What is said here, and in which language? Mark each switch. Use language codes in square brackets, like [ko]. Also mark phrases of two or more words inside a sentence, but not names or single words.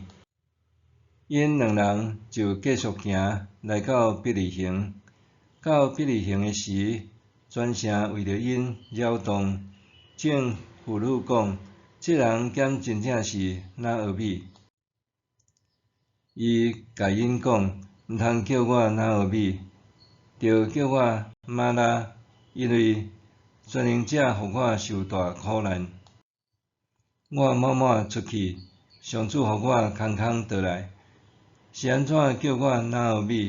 [nan] 因2人就继续行，来到伯利恒。到伯利恒的时，全城为着因扰动，正妇女讲：“这人敢真正是拿俄米？” 伊甲因讲：“毋通叫我拿俄米，着叫我玛拉，因为全能者互我受大苦难。我满满出去，上主互我空空倒来。是安怎叫我拿俄米？